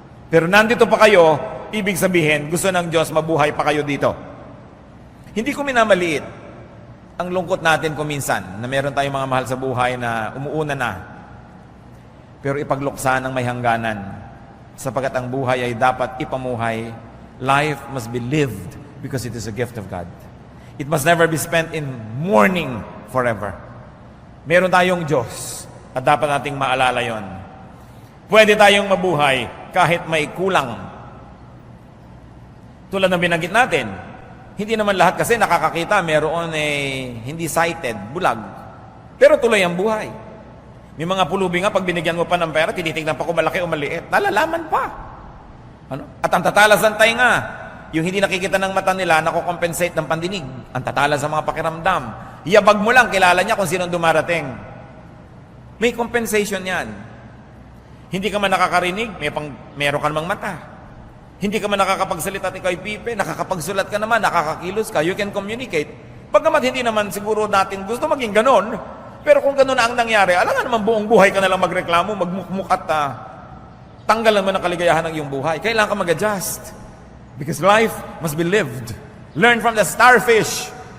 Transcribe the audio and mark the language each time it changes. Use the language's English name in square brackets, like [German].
[Filipino] Pero nandito pa kayo, ibig sabihin, gusto ng Diyos mabuhay pa kayo dito. Hindi ko minamaliit ang lungkot natin kuminsan na meron tayong mga mahal sa buhay na umuuna na. Pero ipagluksa ng may hangganan. Sapagkat ang buhay ay dapat ipamuhay. [English] Life must be lived because it is a gift of God. It must never be spent in mourning forever. [Filipino] Meron tayong Diyos at dapat nating maalala yon. Pwede tayong mabuhay kahit may kulang. Tulad ng binanggit natin, hindi naman lahat kasi nakakakita, meron hindi sighted, bulag. Pero tuloy ang buhay. May mga pulubi nga, pag binigyan mo pa ng pera, tinitignan pa kung malaki o maliit. Nalalaman pa. At ang tatalas ng tainga, yung hindi nakikita ng mata nila, nakocompensate ng pandinig. Ang tatalas sa mga pakiramdam. Iyabag mo lang, kilala niya kung sino dumarating. May compensation yan. Hindi ka man nakakarinig, meron ka namang mata. Hindi ka man nakakapagsalita at ikaw'y pipe, nakakapagsulat ka naman, nakakakilos ka, [English] you can communicate. [Filipino] Pagkamat hindi naman siguro natin gusto maging ganon, pero kung ganon na ang nangyari, alam nga naman buong buhay ka nalang magreklamo, magmukmuk at tanggalan mo ng kaligayahan ng iyong buhay. Kailangan ka mag-adjust. [English] Because life must be lived. Learn from the starfish.